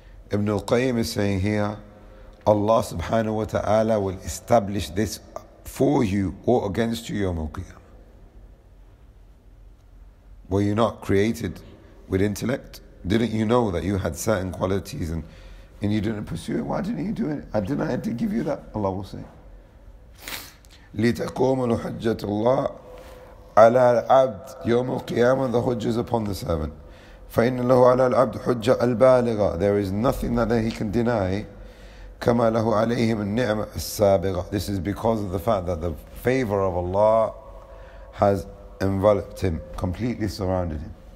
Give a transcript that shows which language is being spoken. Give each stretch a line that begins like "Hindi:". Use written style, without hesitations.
English: Ibn al-Qayyim is saying here, Allah subhanahu wa ta'ala will establish this for you or against you, yawm al-Qiyamah. Were you not created with intellect? Didn't you know that you had certain qualities and you didn't pursue it? Why didn't you do it? Didn't I have to give you that? Allah will say.
Arabic: لِتَقُومَ الْحُجَّةُ اللَّهِ عَلَى الْعَبْدِ يَوْمْ الْقِيَامَةِ,
English: the hujjah is upon the servant.
Arabic: فَإِنَّ لَهُ عَلَى الْعَبْدِ حُجَّةَ الْبَالِغَةِ,
English: there is nothing that he can deny.
Arabic: كَمَا لَهُ عَلَيْهِمُ النِّعْمَةِ السَّابِغَةِ,
English: this is because of the fact that the favor of Allah has enveloped him, completely surrounded him.